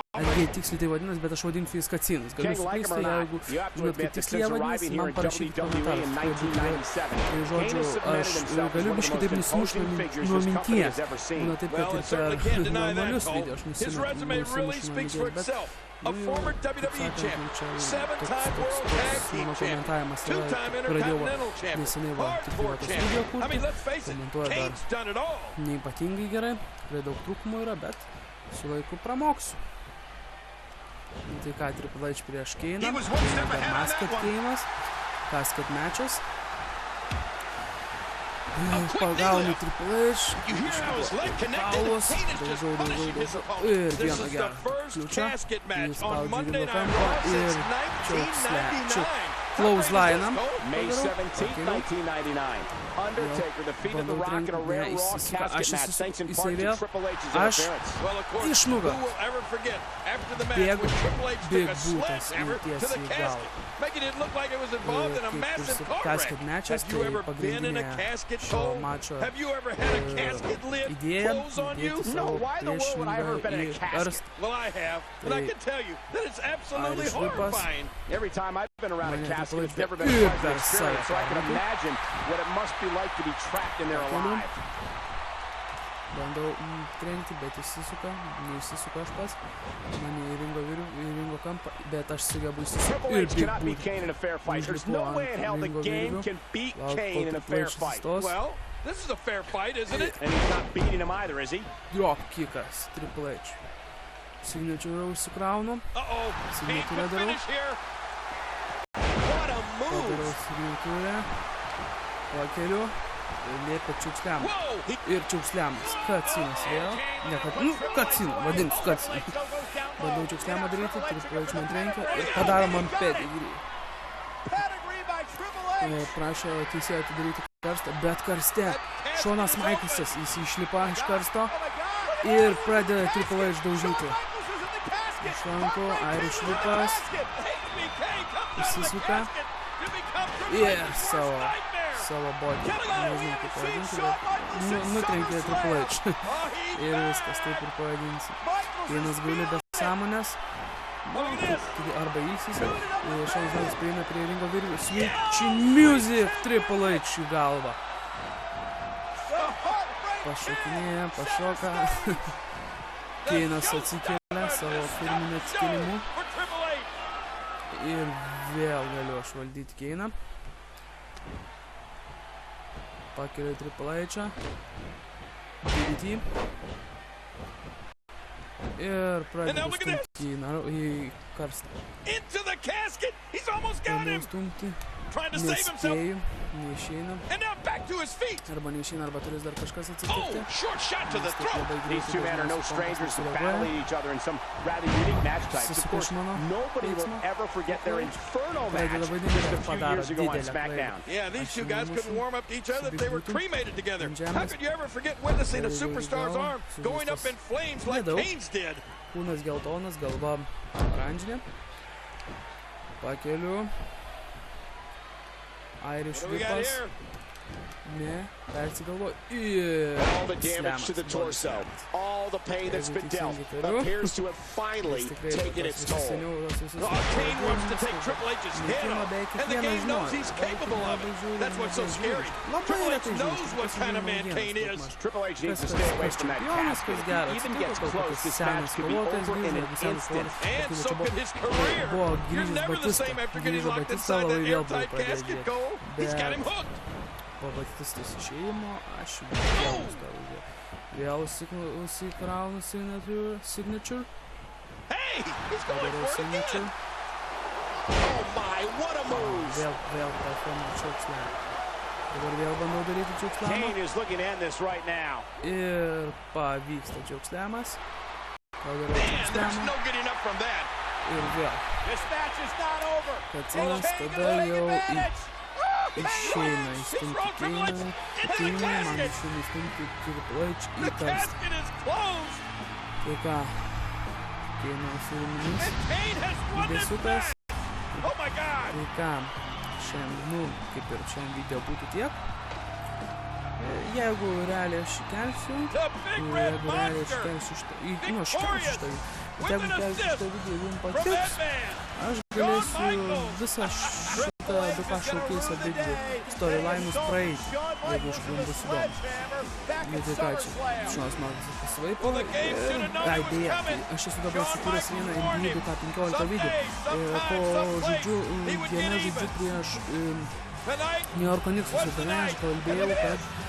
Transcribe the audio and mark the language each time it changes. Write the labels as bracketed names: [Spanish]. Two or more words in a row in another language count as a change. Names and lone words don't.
[Lithuanian] Argi tiksliai tai vadinasi, bet aš vadinsiu jais kacinus. Galiu suklysti, jeigu žinot, kaip tiksliai jie vadinasi, man parašykite komentarus. Tai žodžiu, aš galiu biškį taip nusimušti nuo minties. Būna taip, kad ir per normalius video aš nusimušu nuo minties, bet [English] a former WWE champ, 7-time world tag team champ, 2-time intercontinental champion. I mean, let's face it, Kane's done it all. [Lithuanian] Neypatingai gerai, tikrai daug trūkumų yra, bet su laiku pramoksiu. Tai ką, Triple H prieš Keiną, dar Masket Keinas, [English] Casket matches. [Lithuanian] Pagaunu Triple H, Paulos, daužau ir vieną gerą kliučą, įspaudžiu Ringo kampą ir [English] choke clothesline'am. May 17th, 1999. Undertaker defeated The Rock in a rare Raw casket match thanks in part to Triple H's interference. Well, of course, [Lithuanian] Iš [English] who [Lithuanian] nugaros. [English] will ever forget after the match [Lithuanian] Bėgu, [English] when Triple H took a [Lithuanian] būtas [English] sledgehammer to [Lithuanian] tiesiai [English] the [Lithuanian] į [English] casket, [Lithuanian] galvą. [English] making it look like it was involved in a massive car wreck. Casket matches, Have you ever been in a [Lithuanian] pagrindinė [English] casket, [Lithuanian] šio [English] Cole? [Lithuanian] mačo [English] Have you ever had a casket lid [Lithuanian] idėja [English] close on you? [Lithuanian] įdėti [English] No, [Lithuanian] savo [English] why in the world would I ever have been in a [Lithuanian] priešingą į [English] casket? [Lithuanian] karstą. [English] Well, I have, and I can tell you that it's absolutely Irish whip us. horrifying. Every time I've been around a [Lithuanian] Mane [English] casket, it's Triple H never been a pleasant [Lithuanian] per [English] experience, so I can save. imagine what it must be like to be trapped in there alive. [Lithuanian] Bandau trenkti, bet neišsisuka aš pats. Mane į ringo kampą, bet aš sugebu Triple išsisukti. [English] H cannot beat Kane in a fair fight. There's no way in hell the game can beat Kane in a fair fight. Well, this is a fair fight, isn't it? And he's not beating him either, is he? [Lithuanian] Drop kickas, Triple H. Signature užsikraunu. [English] Uh-oh, [Lithuanian] Signature [English] painful [Lithuanian] darau. [English] finish here. What a [Lithuanian] Padarau [English] move. [Lithuanian] signature. Pakeliu. Liepia čiauksliam. [English] Whoa, he [Lithuanian] Ir čiauksliamas. Katsinas vėl. Ne, katsina. Vadins katsina. Bandau čiauksliamą daryti. Triple H man trenkia. Ir padaro man pedigree. [English] pedigree by Triple H. [Lithuanian] Prašo teisėjo atidaryti karstą, bet karste Šonas Maiklsas, jis išlipa iš karsto ir pradeda Triple H daužyti. Iš rankų, Irish whipas, išsisuka ir savo body, nežinau kaip pavadinti, bet nutrenkė Triple H. Ir viskas, taip ir pavadinsi. Vienas gaili be sąmonės. Arba ilsisi. Šonas Maiklas prieina prie ringo virvių. [English] Switch music, [Lithuanian] Triple H į galvą. Pašokinėja, pašoka. Keinas atsikelia savo firminio atsikėlimu. Ir vėl galiu aš valdyti Keiną. Pakeliu Triple H-ą. DDT. Ir pradedu stumti į karstą. [English] Into the casket. He's almost got [Lithuanian] Pradedu [English] him. [Lithuanian] stumti. [English] Trying to save himself. [Lithuanian] Nespėju, neišeina. [English] And now back to his feet. [Lithuanian] Arba neišeina, arba turės dar kažkas [English] Oh, [Lithuanian] atsitikti. [English] short shot to the throat. These two men are no strangers to battling each other in some rather unique match types. Of course, nobody will ever forget their Inferno match just a few years ago on SmackDown. Yeah, these two guys couldn't warm up to each other if they were cremated together. How could you ever forget witnessing a superstar's arm going up in flames like Kane's did? [Lithuanian] Kūnas geltonas, galva oranžinė. Pakeliu. Irish [English] What do we got [Lithuanian] whipas. [English] here? [Lithuanian] Ne, persigalvo. [English] All the damage to the torso, all the pain that's been dealt, appears to have finally taken its toll. Oh, Kane wants to take Triple H's head off, and the game knows he's capable of it. That's what's so scary. Triple H knows what kind of man Kane is. Triple H needs to stay away from that casket. If he even gets close, this match could be over in an instant. And so could his career. You're never the same after getting locked inside that airtight casket, Cole. He's got him hooked. [Lithuanian] Po Batistos išėjimo aš vėl užsikraunu signature. [English] Hey, he's going [Lithuanian] Padarau [English] for it [Lithuanian] signature. [English] again. Oh my, what a move. [Lithuanian] Vėl performu čiauksliamą. Dabar vėl bandau daryti čiauksliamą. [English] Kane is looking to end this right now. [Lithuanian] Ir pavyksta čiauksliamas. Padarau [English] Man, there's [Lithuanian] čiauksliamą. [English] no getting up from that. [Lithuanian] Ir vėl. [English] This match is not over. [Lithuanian] Kacinas tada jau išeina įstumti Keiną. Keiną man išeina įstumti Triple H į [English] The [Lithuanian] karstą. [English] casket is closed. [Lithuanian] Tai ką? Keinas ir minis. [English] And Kane has won this [Lithuanian] Desiukas. [English] match. Oh my God. [Lithuanian] Tai ką? Šiandien, kaip ir šiandien video būtų tiek. Jeigu realiai aš įkelsiu, [English] The big red [Lithuanian] jeigu realiai aš [English] monster. [Lithuanian] įkelsiu šitą, nu aš įkelsiu šitą, bet jeigu įkelsiu šitą video ir jums [English] From [Lithuanian] patiks, [English] that man. [Lithuanian] aš galėsiu visą šitą 2K showcase abidvi storyline'us praeiti, jeigu iš jums bus įdomu. Nu tai ką čia, Šonas Maiklas pasivaipo ir idėja, aš esu dabar sukūręs vieną NBA 2K15 video, po žodžiu, viena žodžiu prieš New Yorko Knicksus, ir tenai aš kalbėjau, kad